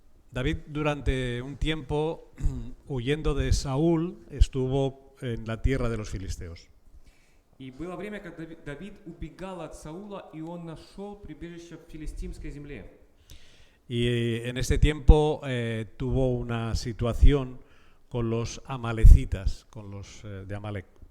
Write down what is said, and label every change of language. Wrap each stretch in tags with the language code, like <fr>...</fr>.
<es>David durante un tiempo huyendo de Saúl estuvo en la tierra de los filisteos.</es> <ru>И было время, когда Давид убегал от Саула, и он нашел прибежище в филистимской земле.</ru> <es>Y en este tiempo tuvo una situación con los amalecitas, con los de Amalek.</es>